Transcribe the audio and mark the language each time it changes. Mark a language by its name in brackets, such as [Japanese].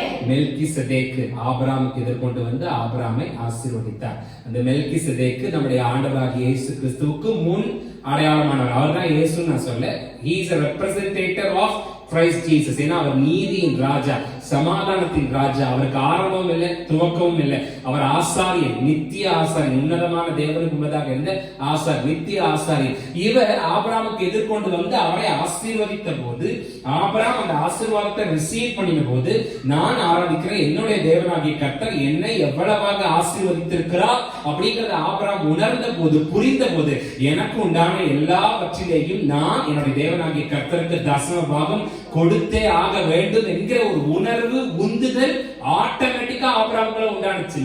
[Tamil] மெல்கிசேதேக்கு ஆபிரகாமுக்கு எதிர்கொண்டு வந்து ஆபிரகாமை ஆசீர்வதித்தார். அந்த மெல்கிசேதேக்கு நம்முடைய ஆண்டவராகிய இயேசு கிறிஸ்துவுக்கு முன் அடையாளமானவர். அவர் தான் இயேசுன்னு நான் சொல்ல, [English] he is a representative of Christ Jesus. [Tamil] ஏன்னா அவர் நீதியின் ராஜா, சமாதானத்தின் ராஜா. அவருக்கு ஆரம்பம் இல்லை, துவக்கமும் இல்லை. அவர் ஆசாரியன், நித்திய ஆசாரியன், உன்னதமான தேவனுக்கு முன்னதாக இருந்த ஆசார், நித்திய ஆசாரியன். இவர் ஆபிரகாமுக்கு எதிர்கொண்டு வந்து அவரை ஆசீர்வதித்த போது, ஆபிரகாம் அந்த ஆசீர்வாதத்தை ரிசீவ் பண்ணின போது, நான் ஆராதிக்கிற என்னுடைய தேவனாகிய கர்த்தர் என்னை எவ்வளவாக ஆசீர்வதித்திருக்கிறார் அப்படிங்கறத ஆபிரகாம் உணர்ந்த போது, புரிந்த போது, எனக்கு உண்டான எல்லாவற்றிலேயும் நான் என்னுடைய தேவனாகிய கர்த்தருக்கு தசம பாகம் கொடுத்தே ஆக வேண்டும் என்கிற ஒரு உணர்வு, உந்துதல் ஆட்டோமேட்டிக்கா ஆபிரகாமுக்குள்ள உண்டானுச்சு.